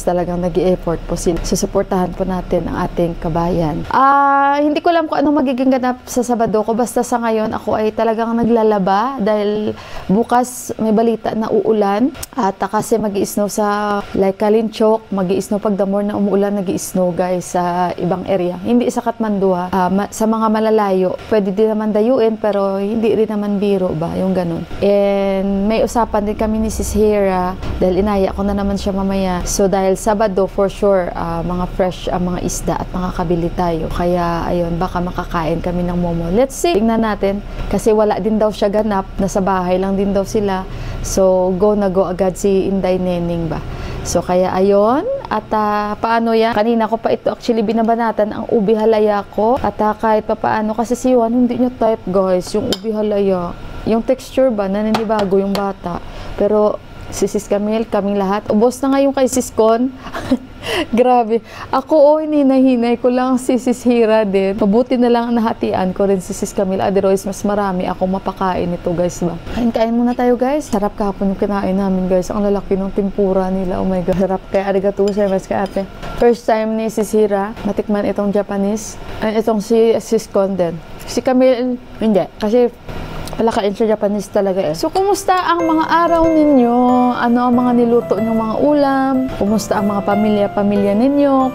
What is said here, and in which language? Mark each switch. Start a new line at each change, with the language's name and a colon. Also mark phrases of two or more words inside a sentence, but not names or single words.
Filipino: Talagang nag-i-effort po sila. Susuportahan po natin ang ating kabayan. Hindi ko alam kung anong magiging ganap sa Sabado ko. Basta sa ngayon, ako ay talagang naglalaba dahil bukas may balita na uulan. At kasi mag-i-snow sa like Kalinchok, mag-i-snow pag
English: the more
Filipino: na umuulan, nag-i-snow guys sa ibang area. Hindi sa Kathmandu sa mga malalayo. Pwede din naman dayuin pero hindi rin naman biro ba, yung ganun. And may usapan din kami ni Sis Hera dahil inaya ko na naman siya mamaya. So dahil Sabado
English: for sure
Filipino: mga fresh mga isda at makakabili tayo. Kaya ayun, baka makakain kami ng momo.
English: Let's see.
Filipino: Tingnan natin kasi wala din daw siya ganap. Nasa bahay lang din daw sila. So go na go agad si Inday Neneng ba. So kaya ayun. At paano yan? Kanina ko pa ito actually binabanatan ang ubi halaya ko. At kahit pa paano kasi si Juan hindi niya type guys yung ubi halaya. Yung texture ba, naninibago yung bata. Pero si Sis Camille, kaming lahat. Ubos na nga yung kay Sis Con. Grabe. Ako, hinahinay ko lang si Sis Hera din. Mabuti na lang nahatian ko rin si Sis Camille. Otherwise, mas marami akong mapakain ito guys ba. Kain muna tayo guys. Sarap kahapon yung kinain namin guys. Ang lalaki ng tempura nila.
English: Oh my God.
Filipino: Sarap. Kaya
Japanese: ありがとうございます
Filipino: kay ate.
English: First time
Filipino: ni Sis Hera matikman itong Japanese. Itong si Sis Con din. Si Camille, hindi. Kasi palakain siya Japanese talaga eh. So, kumusta ang mga araw ninyo? Ano ang mga niluto nyong mga ulam? Kumusta ang mga pamilya ninyo?